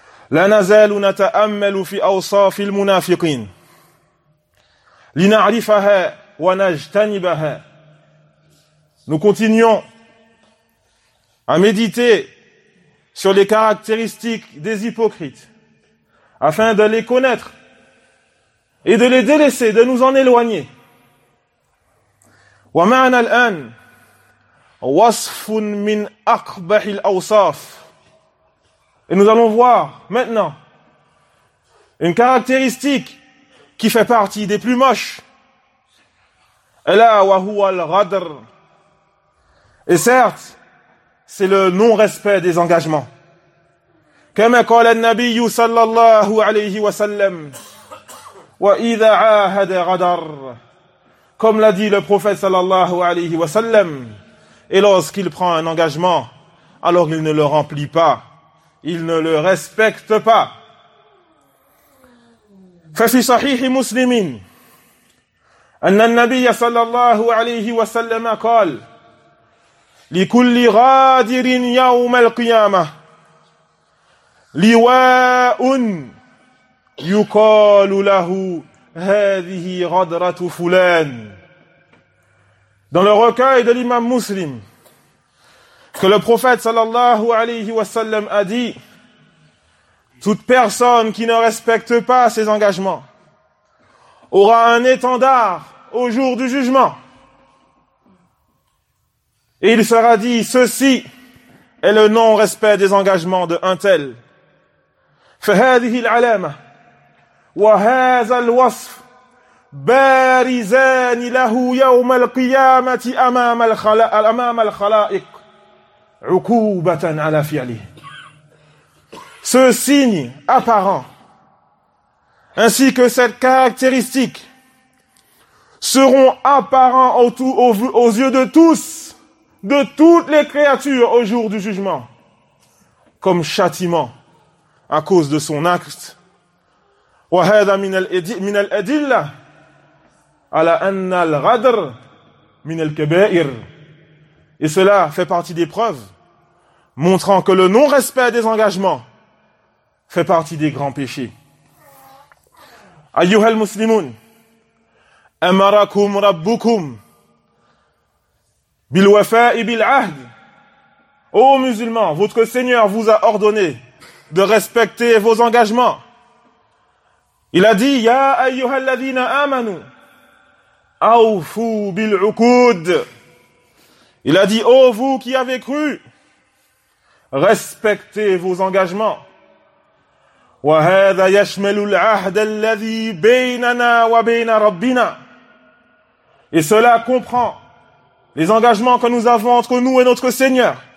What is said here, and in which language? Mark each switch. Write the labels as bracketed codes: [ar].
[ar] لا نزال نتأمل في أوصاف المنافقين لنعرفها ونجتنبها [fr] Nous continuons à méditer sur les caractéristiques des hypocrites afin de les connaître et de les délaisser, de nous en éloigner. [ar] ومعنا الآن وصف من أقبح الأوصاف. [fr] Et nous allons voir maintenant une caractéristique qui fait partie des plus moches. [ar] ألا وهو الغدر. [fr] Et certes, c'est le non-respect des engagements. [ar] كما قال النبي صلى الله عليه وسلم وَإِذَا عَاهَدَ غَدَرَ [fr] Comme l'a dit le prophète sallallahu alayhi wa sallam, et lorsqu'il prend un engagement, alors il ne le remplit pas, il ne le respecte pas. [ar] فَفِي صَحِيحِ مُسْلِمِينَ أَنَّ النَّبِيَ sallallahu alayhi wa sallam قال لِكُلِّ غَادِرٍ يَوْمَ الْقِيَامَةِ لِوَاءٌ يقال له هذه غدرة فلان. [fr] Dans le recueil de l'imam muslim, que le prophète sallallahu alayhi wa sallam a dit, toute personne qui ne respecte pas ses engagements aura un étendard au jour du jugement. Et il sera dit, ceci est le non-respect des engagements de un tel. [ar] فهذه العلامة وهذا الوصف بارزان له يوم القيامة أمام الخلائق عقوبة على فعله. [fr] Ce signe apparent ainsi que cette caractéristique seront apparents aux yeux de tous, de toutes les créatures au jour du jugement, comme châtiment à cause de son acte. [ar] وهذا من الأدلة على أن الغدر من الكبائر. [fr] Et cela fait partie des preuves montrant que le non-respect des engagements fait partie des grands péchés. [ar] أيها المسلمون أمركم ربكم بالوفاء بالعهد. [fr] Ô musulmans, votre Seigneur vous a ordonné de respecter vos engagements. Il a dit, « [ar] Ya ayyuha alladhina amanu, awfu bil'ukud. [fr] » Il a dit, « Ô vous qui avez cru, respectez vos engagements. »« [ar] Wa hadha yashmalu al'ahd alladhi baynana wa bayna rabbina. [fr] » Et cela comprend les engagements que nous avons entre nous et notre Seigneur.